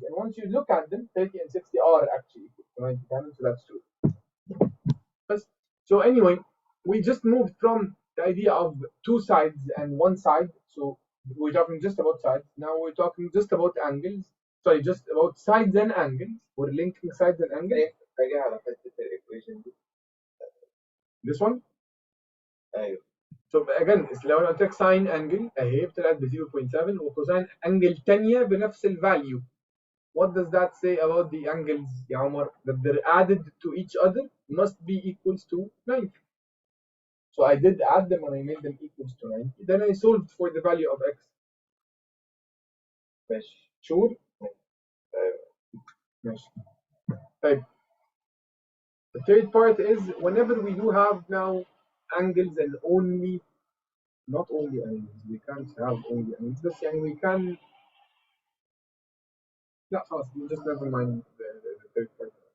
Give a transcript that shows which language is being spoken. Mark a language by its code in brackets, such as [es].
[en] And once you look at them, 30 and 60 are actually equal to 90. So that's true. So anyway, we just moved from the idea of two sides and one side. So we're talking just about sides. Now we're talking just about angles. Sorry, just about sides and angles. We're linking sides and angles. [ar] حاجة على حتة الإيكويشن دي. [en] This one. [ar] أيوه. [en] So again, [ar] لو انا قلت لك ساين انجل اهي طلعت ب 0.7 وكوساين انجل ثانيه بنفس الفاليو. [en] What does that say about the angles, [ar] يا عمر? [en] That they're added to each other must be equals to 90. So I did add them and I made them equals to 90. Then I solved for the value of x. [ar] ماشي. [en] Sure? [ar] ماشي. طيب. [en] The third part is whenever we do have now angles and only, not only angles, we can't have only angles, but يعني we can, [ar] لا خلاص [en] just never mind the third part.